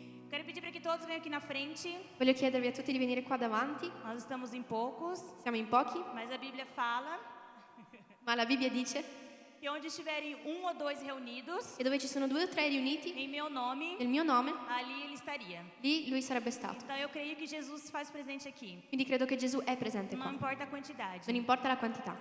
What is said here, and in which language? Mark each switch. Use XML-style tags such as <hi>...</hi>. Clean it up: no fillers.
<pt>Quero pedir para que todos venham aqui na frente.</pt> <it>Voglio chiedervi a tutti di venire qua davanti.</it> <pt>Nós estamos em poucos,</pt> <it>Siamo in pochi,</it> <pt>mas a Bíblia fala</pt> <it>ma la Bibbia dice</it> <pt>que onde estiverem um ou dois reunidos</pt> <it>che dove ci sono 2 o 3 riuniti</it> <pt>em meu nome,</pt> <it>nel mio nome,</it> <pt>ali ele estaria.</pt> <it>lì lui sarebbe stato.</it> <pt>Então eu creio que Jesus se faz presente aqui.</pt> <it>Quindi credo che Gesù è presente</it> <pt>Não</pt> <it>qua.</it> <pt>importa a quantidade.</pt> <it>Non importa la quantità,</it>